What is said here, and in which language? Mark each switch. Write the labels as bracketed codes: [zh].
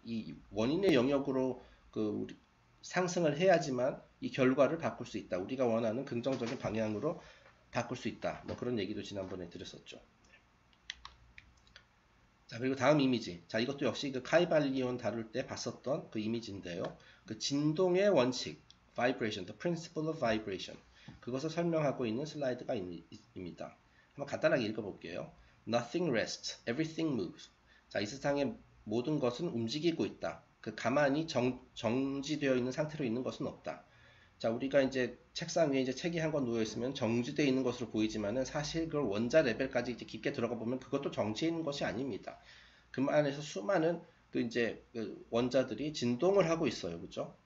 [ko] 이 원인의 영역으로 우리 상승을 해야지만 이 결과를 바꿀 수 있다. 우리가 원하는 긍정적인 방향으로 바꿀 수 있다. 뭐 그런 얘기도 지난번에 드렸었죠. 자, 그리고 다음 이미지. 자, 이것도 역시 그 카이발리온 다룰 때 봤었던 그 이미지인데요. 그 진동의 원칙, [en] vibration, the principle of vibration. [ko] 그것을 설명하고 있는 슬라이드가 입니다. 한번 간단하게 읽어볼게요. [en] Nothing rests, everything moves. [ko] 자, 이 세상의 모든 것은 움직이고 있다. 가만히 정지되어 있는 상태로 있는 것은 없다. 자, 우리가 이제 책상 위에 이제 책이 한 권 누워 있으면 정지되어 있는 것으로 보이지만은 사실 그걸 원자 레벨까지 이제 깊게 들어가 보면 그것도 정지해 있는 것이 아닙니다. 그 안에서 수많은 그 원자들이 진동을 하고 있어요, 그죠?